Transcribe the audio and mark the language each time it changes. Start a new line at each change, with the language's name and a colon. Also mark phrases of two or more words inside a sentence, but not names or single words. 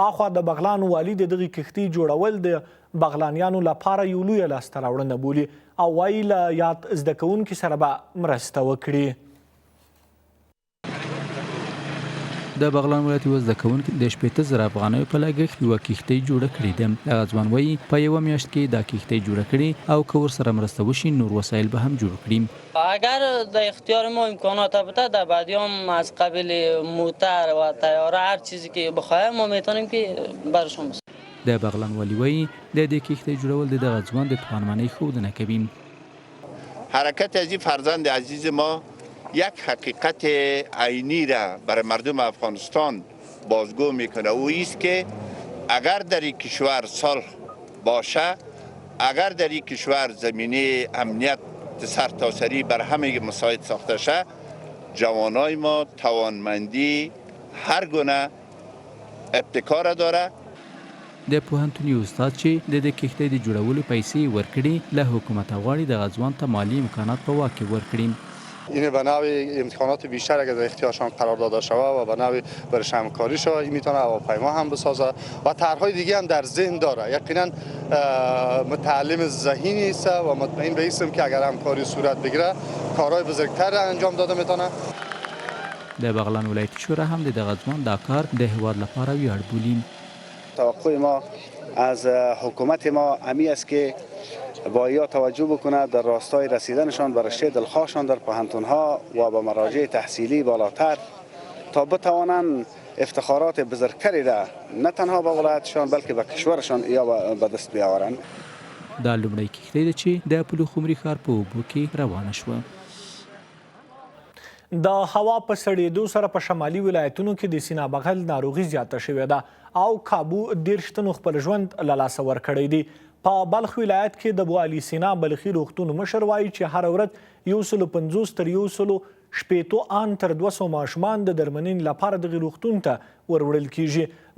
Pashto: اخوا د بغلان والي د دغې کښتۍ جوړول د بغلانیانو لپاره یو لویه لاسته راوړنه بولي او وایي له یاد زده کوونکي سره به مرسته وکړي. د بغلان ولایت یو زده کوونکي د 15,000 افغانیو په لګښت یوه کښتۍ جوړه کړې ده. هغه ځوان وایي په یوه میاشت کې دا کښتۍ جوړه کړې او که ورسره مرسته وشي نور وسایل به هم جوړ کړي.
Persian: اگر در اختیار ما امکانات بوده در بعدیام از قبیل موتر و طیاره هر چیزی که بخواهیم ما میتونیم که برشون بسازیم.
Pashto: د بغلان والی وایي د دې کښتۍ جوړول د دغه ځوان د توانمنۍ ښودنه کوي.
Persian: حرکت از این فرزند عزیز ما یک حقیقت عینی را برای مردم افغانستان بازگو میکنه و ایست که اگر در این کشور صلح باشه، اگر در این کشور زمینه امنیت سرتاسری بر همه مساعد ساخته شه، جوانای ما توانمندی هر گونه ابتکار داره.
Pashto: د پوهنتون یو استاد چې د دې کښتۍ د جوړولو پیسې ورکړي له حکومت غواړي دغه ځوان ته مالی امکانات په واک کې ورکړي.
Persian: این به نوعی امکانات بیشتر اگر در اختیارشان قرار داده شود و به نوعی برش همکاری شود این میتونه هواپیما هم بسازه و طرحهای دیگه هم در ذهن داره. یقینا متعلم ذهینی است و مطمئن به اینم که اگر همکاری صورت بگیره کارهای بزرگتر انجام داده میتونه.
Pashto: د بغلان ولایتي شورا هم د دغه ځوان دا کار د هیواد لپاره ویاړ بولي.
Persian: توقع ما از حکومت ما امی است که با یا توجه بکنه در راستای رسیدنشان به رشته دلخواهشان در پوهنتون‌ها و به مراجع تحصیلی بالاتر تا بتوانند افتخارات بزرگتری را نه تنها به ولایتشان بلکه به کشورشان یا به دست بیاورند.
Pashto: دا لومړی کښتۍ ده چې د پلخمري ښار په اوبو کې روانه شوه. د هوا په سړېدو سره په شمالي ولایتونو کې د سینه بغل ناروغي زیاته شوې ده او کابو 30 تنو خپل ژوند له لاسه ورکړی دی. په بلخ ولایت کې د ابو علي سینا بلخي روغتون مشر وایي چې هره ورځ 150 تر 160 ان تر 200 ماشومان د درملنې لپاره دغه روغتون ته وروړل کیږي.